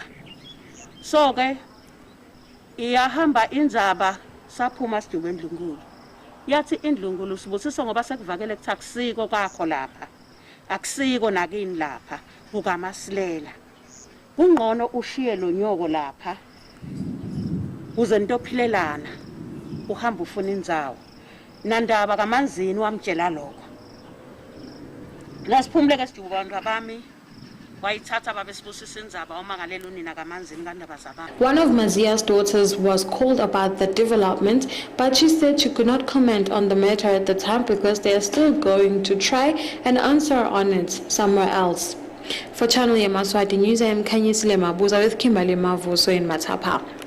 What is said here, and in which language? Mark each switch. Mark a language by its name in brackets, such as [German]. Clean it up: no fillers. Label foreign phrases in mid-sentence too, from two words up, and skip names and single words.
[Swati] so ke iyahamba indzaba saphuma sidume endlungulu yathi indlungulu sibusiso ngoba sekuvakele kuthi akusiko kwakho lapha akusiko nakini lapha kukaMasilela kungqono ushiye lo nyoko lapha uze ntophilelana uhamba ufuna indzawo nandaba kamanzini wamtshela lokho lasiphumule ke sidume abantu abami. [English] One of Mazia's daughters was called about the development, but she said she could not comment on the matter at the time because they are still going to try and answer on it somewhere else. For Channel Yemaswati News, I am Kanyisile Mabuza with Kimberly Mavuso in Matapa.